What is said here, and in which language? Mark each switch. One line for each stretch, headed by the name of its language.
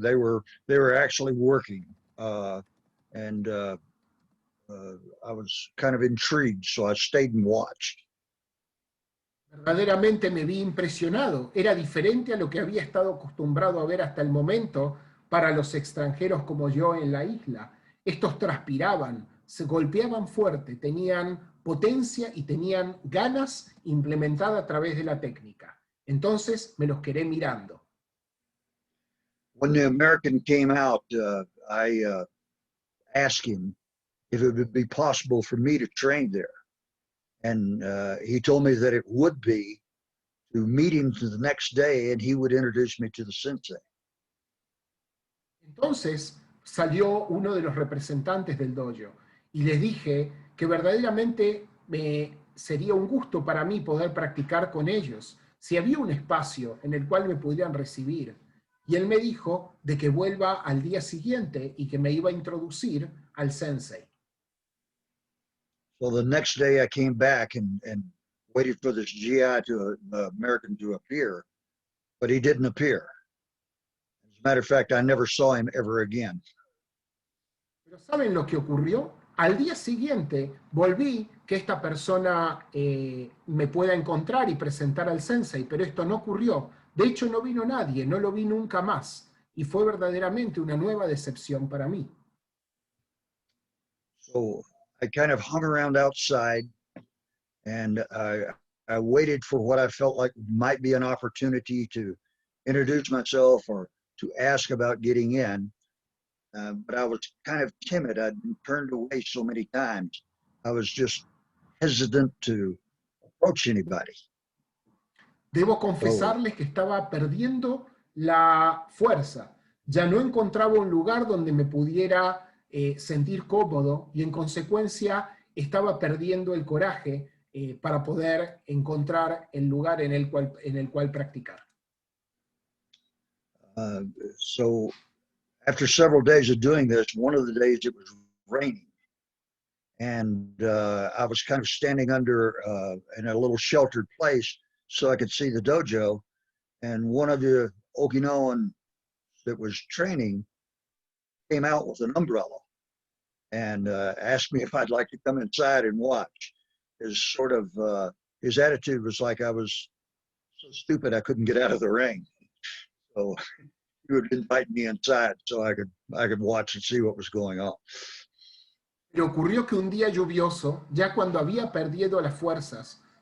English: They were actually working, and I was kind of intrigued, so I stayed and watched.
Spanish: Verdaderamente me vi impresionado. Era diferente a lo que había estado acostumbrado a ver hasta el momento para los extranjeros como yo en la isla. Estos transpiraban, se golpeaban fuerte, tenían potencia y tenían ganas implementadas a través de la técnica. Entonces me los quedé mirando.
English: When the American came out, I asked him if it would be possible for me to train there. And he told me that it would be, to meet him the next day and he would introduce me to the sensei.
Spanish: Entonces salió uno de los representantes del dojo y les dije que verdaderamente sería un gusto para mí poder practicar con ellos, si había un espacio en el cual me pudieran recibir. Y él me dijo de que vuelva al día siguiente y que me iba a introducir al sensei.
English: So the next day I came back and waited for this GI, the American, to appear, but he didn't appear. As a matter of fact, I never saw him ever again.
Spanish: Pero ¿saben lo que ocurrió? Al día siguiente volví que esta persona me pueda encontrar y presentar al sensei, pero esto no ocurrió. De hecho, no vino nadie, no lo vi nunca más. Y fue verdaderamente una nueva decepción para mí.
English: So I kind of hung around outside and I waited for what I felt like might be an opportunity to introduce myself or to ask about getting in. But I was kind of timid. I'd been turned away so many times. I was just hesitant to approach anybody.
Spanish: Debo confesarles que estaba perdiendo la fuerza. Ya no encontraba un lugar donde me pudiera sentir cómodo y en consecuencia estaba perdiendo el coraje para poder encontrar el lugar en el cual practicar.
English: So after several days of doing this, one of the days it was raining. And I was kind of standing under in a little sheltered place so I could see the dojo. And one of the Okinawan that was training came out with an umbrella and asked me if I'd like to come inside and watch. His attitude was like I was so stupid I couldn't get out of the ring. So he would invite me inside so I could watch and see what was going on.
Spanish: Pero ocurrió que un día lluvioso, ya cuando había perdido las fuerzas,